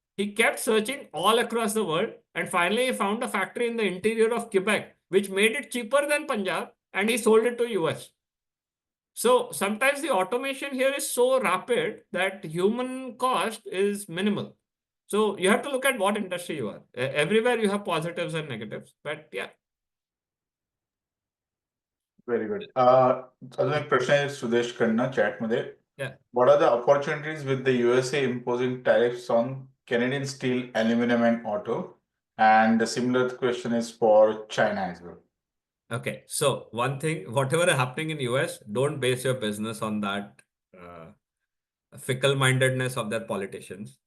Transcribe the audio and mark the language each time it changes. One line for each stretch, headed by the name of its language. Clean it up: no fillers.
English: He kept searching all across the world, and finally he found a factory in the interior of Quebec, which made it cheaper than Punjab, and he sold it to US. So sometimes the automation here is so rapid that human cost is minimal. So you have to look at what industry you are. Everywhere you have positives and negatives, but yeah. Very good.
Marathi: अजून एक प्रश्न आहे सुदेश कडनं चॅटमध्ये.
English: Yeah. What are the opportunities with the USA imposing tariffs on Canadian steel, aluminum, and auto? And the similar question is for China as well. Okay, so one thing, whatever is happening in US, don't base your business on that fickle-mindedness of their politicians.